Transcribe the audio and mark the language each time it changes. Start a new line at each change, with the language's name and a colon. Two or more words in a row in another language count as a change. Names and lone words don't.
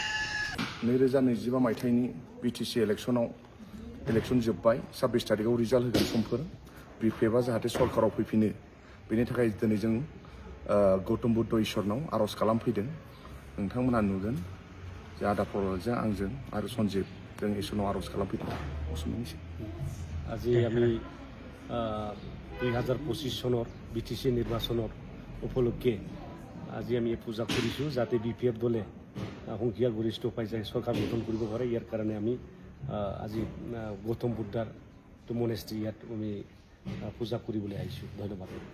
Bodo: 2025 मायथाइनि बिटिसि इलेक्सन जोब्बाय 26 तारिखआव रिजाल्ट होगोन समफोर बिपिएफआ जाहाथे सरकाराव फैफिनो बेनि थाखाय दिनै जों गौतम बुद्ध इसोरनाव आर'ज खालामफैदों नोंथांमोना नुगोन जे आदा प्रहलादजों आंजों आरो सन्जिब जों इसोरनाव आर'ज खालामफैदों
Assamese: আজি আমি 2025 চনৰ বিটিসি নিৰ্বাচনৰ উপলক্ষে আজি আমি পূজা কৰিছোঁ যাতে বিপিএফ দলে সংখ্যা গৰিষ্ঠ পাই যায় চৰকাৰ গঠন কৰিব পাৰে ইয়াৰ কাৰণে আমি আজি গৌতম বুদ্ধাৰ মনেষ্ট্ৰি ইয়াত আমি পূজা কৰিবলৈ আহিছোঁ ধন্যবাদ